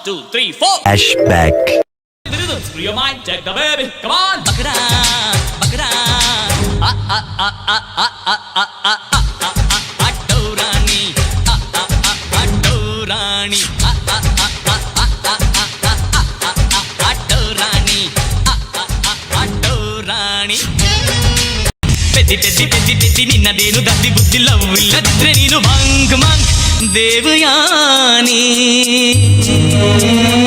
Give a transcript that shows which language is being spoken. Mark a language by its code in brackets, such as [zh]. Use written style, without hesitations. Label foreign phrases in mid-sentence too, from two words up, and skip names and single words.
[en] 3, 4. Flashback. Free your mind, take the baby. Come on. Bakra, bakra. Adorani. Adorani. Adorani. Adorani. [kn] ಪೆದ್ದಿ ಪೆದ್ದಿ ಪೆದ್ದಿ ಪೆದ್ದಿ ನಿನ್ನ ದೇನು ದಡ್ಡಿ ಬುದ್ಧಿ love ಇಲ್ಲದ್ರೆ ನೀನು ಮಂಕ್ ಮಂಕ್ ದೇವಯಾನಿ.